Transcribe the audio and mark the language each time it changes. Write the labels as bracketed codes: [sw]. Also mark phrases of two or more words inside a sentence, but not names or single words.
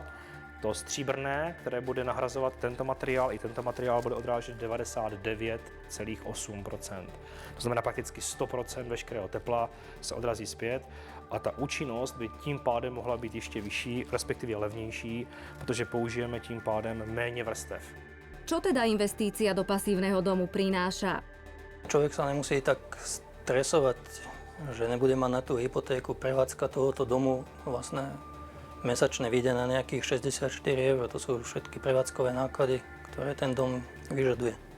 [cs] To stříbrné, které bude nahrazovat tento materiál, i tento materiál bude odrážet 99,8%. To znamená prakticky 100% veškerého tepla se odrazí zpět a ta účinnost by tím pádem mohla být ještě vyšší, respektive levnější, protože použijeme tím pádem méně vrstev. [sk] Čo teda investícia do pasívneho domu prináša? Človek sa nemusí tak stresovať, že nebude mať na tú hypotéku. Prevádzka tohoto domu vlastne mesačne vyjde na nejakých 64 eur. To sú všetky prevádzkové náklady, ktoré ten dom vyžaduje.